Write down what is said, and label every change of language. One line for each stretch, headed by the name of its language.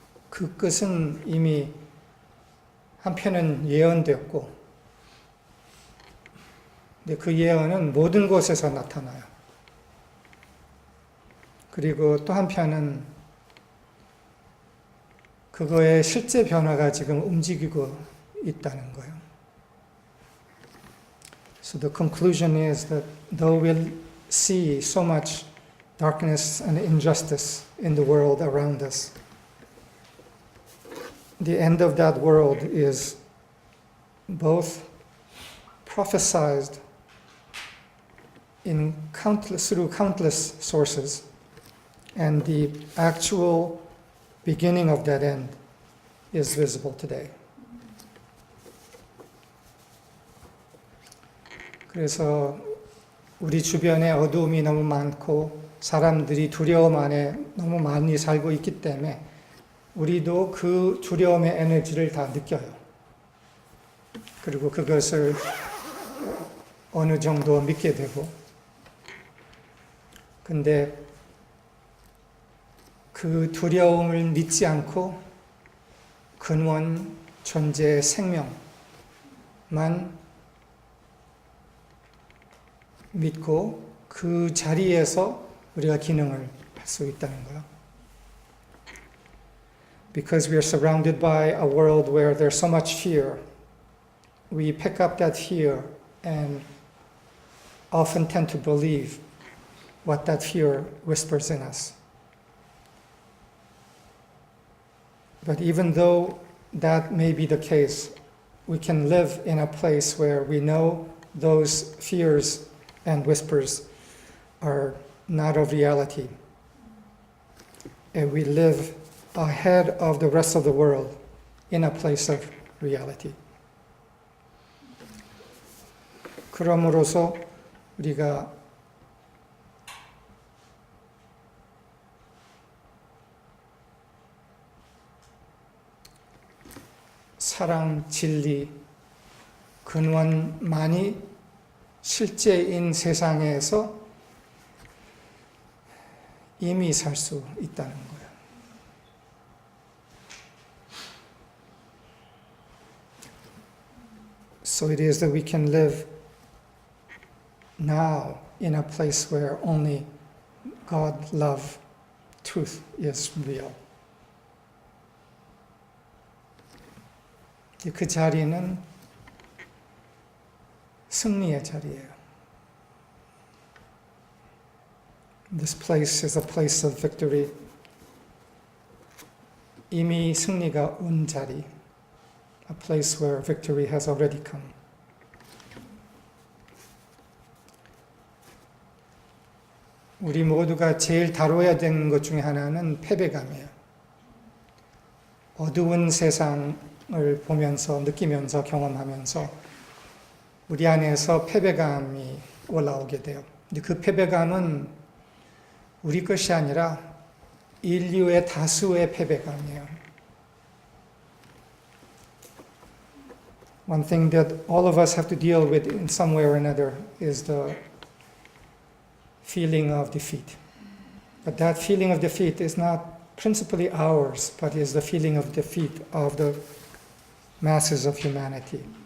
Korean: 그 끝은 이미 한편은 예언되었고, 근데 그 예언은 모든 곳에서 나타나요. 그리고 또 한편은 그거의 실제 변화가 지금 움직이고 있다는 거예요.
English: So the conclusion is that though we'll see so much darkness and injustice in the world around us, the end of that world is both prophesied through countless sources, and the actual beginning of that end is visible today.
Korean: 그래서 우리 주변에 어두움이 너무 많고 사람들이 두려움 안에 너무 많이 살고 있기 때문에 우리도 그 두려움의 에너지를 다 느껴요. 그리고 그것을 어느 정도 믿게 되고, 근데 그 두려움을 믿지 않고 근원 존재의 생명만 믿고 그 자리에서 우리가 기능을 할 수 있다는 거예요.
English: Because we are surrounded by a world where there's so much fear, we pick up that fear and often tend to believe what that fear whispers in us. But even though that may be the case, we can live in a place where we know those fears and whispers are not of reality. And we live ahead of the rest of the world in a place of reality.
Korean: 그럼으로써 우리가 사랑, 진리, 근원만이 실제인 세상에서 이미 살 수 있다는 거예요.
English: So it is that we can live now in a place where only God, love, truth is real.
Korean: 그 자리는 승리의 자리예요.
English: This place is a place of victory.
Korean: 이미 승리가 온 자리.
English: A place where victory has already come.
Korean: 우리 모두가 제일 다뤄야 되는 것 중에 하나는 패배감이에요. 어두운 세상을 보면서, 느끼면서, 경험하면서 우리 안에서 패배감이 올라오게 돼요. 근데 그 패배감은 우리 것이 아니라 인류의 다수의 패배감이에요.
English: One thing that all of us have to deal with in some way or another is the feeling of defeat. But that feeling of defeat is not principally ours, but is the feeling of defeat of the masses of humanity.